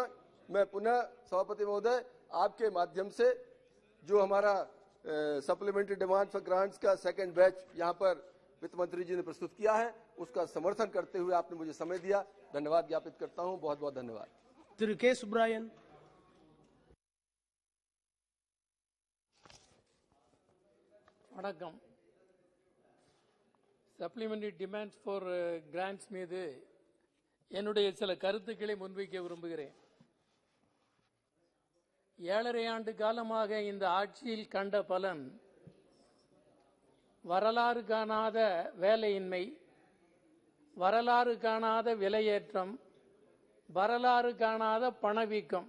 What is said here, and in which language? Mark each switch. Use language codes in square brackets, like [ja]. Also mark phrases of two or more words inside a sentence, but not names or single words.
[hi] मैं पुनः सभापति महोदय आपके माध्यम से जो हमारा [en] supplementary demand for grants [hi] का [en] second batch [hi] यहाँ पर वित्त मंत्री जी ने प्रस्तुत किया है, उसका समर्थन करते हुए आपने मुझे समय दिया, धन्यवाद ज्ञापित करता हूँ। बहुत बहुत धन्यवाद। के सुब्रायन। [ta] வணக்கம். [en] supplementary demands for grants [ta] மீது என்னுடைய சில கருத்துக்களை முன்வைக்க விரும்புகிறேன். 7.5 ஆண்டு காலமாக இந்த ஆட்சியில் கண்ட பலன் வரலாறு காணாத வேலையின்மை, வரலாறு காணாத விலையேற்றம், வரலாறு காணாத பணவீக்கம்.